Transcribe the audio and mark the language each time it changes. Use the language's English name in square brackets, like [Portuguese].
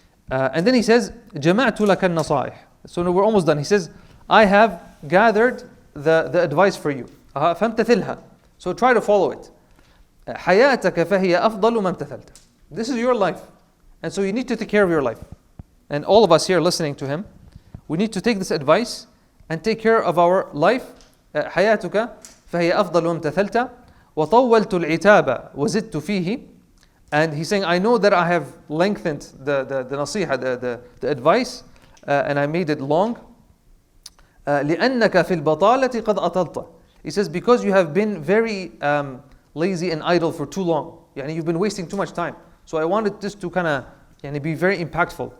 [English] And then he says, [Arabic] جَمَعْتُ لَكَ النَّصَائِحِ. [English] So we're almost done. He says, I have gathered the advice for you. [Arabic] فَامْتَثِلْهَا. [English] So try to follow it. [Arabic] حَيَاتَكَ فَهِيَ أَفْضَلُ مَا امْتَثَلْتَ. [English] This is your life. And so you need to take care of your life. And all of us here listening to him, we need to take this advice and take care of our life. [Arabic] حياتك فهي أفضل وامتثلت وطولت العتاب وزدت فيه. [English] And he's saying, I know that I have lengthened the nasiha, the advice, and I made it long. [Arabic] لأنك في البطالة قد أطلت. [English] He says, because you have been very lazy and idle for too long. [Arabic] يعني [English] you've been wasting too much time. So I wanted this to kind of be very impactful.